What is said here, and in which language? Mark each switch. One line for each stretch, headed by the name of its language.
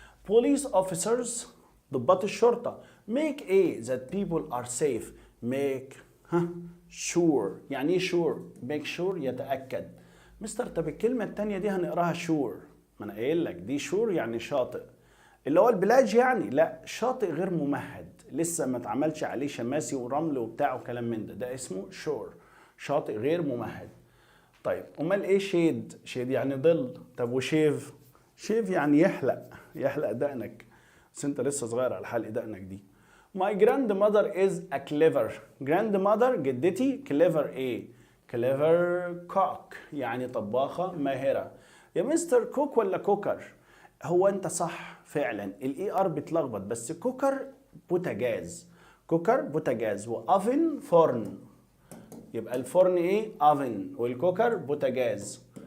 English: police officers
Arabic: ضباط الشرطة
English: make a that people are safe. make sure
Arabic: يعني ايه
English: sure؟ make sure يتأكد.
Arabic: مستر طب الكلمة التانية دي هنقراها sure. ما انا قايل لك دي sure يعني شاطئ اللي هو البلاج يعني. لا شاطئ غير ممهد لسه ما اتعملش عليه شماسي ورمل وبتاع وكلام من ده اسمه sure. شاطئ غير ممهد. طيب امال ايه شيد؟ شيد يعني ظل. طب وشيف؟ شيف يعني يحلق دقنك بس انت لسه صغير على حلق دقنك دي.
English: My grandmother is a clever.
Arabic: grandmother جدتي clever ايه؟
English: clever cook
Arabic: يعني طباخة ماهرة. يا مستر كوك ولا كوكر؟ هو انت صح فعلا الاي ار بتلخبط بس كوكر بوتاجاز. كوكر بوتاجاز وافن فرن. يبقى الفرن ايه؟ افن والكوكر بوتاجاز.